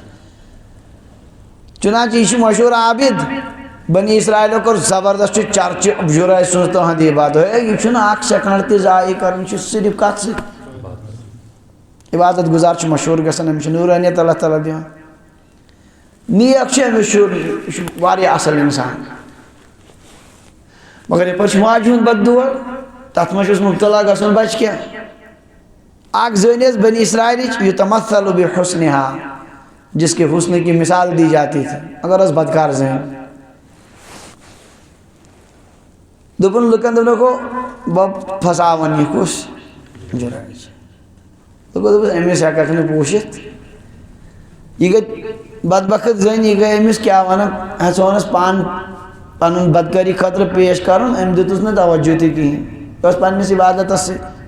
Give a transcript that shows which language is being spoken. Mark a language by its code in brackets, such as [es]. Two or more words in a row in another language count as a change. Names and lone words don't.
[ks] چُنانچہ یہِ چھُ مشہوٗر عابد بنی اسرائیلو کوٚر زبردست چھُ چرچہٕ جُرٲے سٕنٛز تُہنٛد عبادت ہے یہِ چھُنہٕ اکھ سٮ۪کنڈ تہِ ضایع کَرُن یہِ چھُ صرف کتھ سۭتۍ عبادت گُزار چھُ مشہوٗر گژھان أمِس چھِ نوٗرٲنیت اللہ تعالیٰ دِوان نیک چھُ أمِس شُر یہِ چھُ واریاہ اصل اِنسان مگر یپٲرۍ چھُ ماجہِ ہُنٛد بد دُعا تتھ منٛز چھُس مُبتلا گژھُن بچہِ کیٛاہ اکھ زٔنۍ ٲس بنی اسرائیلٕچ [ar] یُتمثل بحسنها [ur] جس کے حسن کی مثال دی جاتی تھی [ks] اگر ٲس بدکار زٔنۍ دوٚپُن لُکن دوٚپنکھو بہٕ پھساوَن یہِ کُس جُرٲے چھِ دوٚپُس أمِس ہٮ۪ککھ نہٕ پوٗشِتھ یہِ گٔے بدبخت زٔنۍ یہِ گٔے أمِس کیٛاہ وَنان ژٕ ووٚنُس پانہٕ پنُن بدکٲری خٲطرٕ پیش کرُن أمۍ دیُتُس نہٕ توجہ تہِ کِہیٖنۍ یہِ اوس پننِس عبادتس سۭتۍ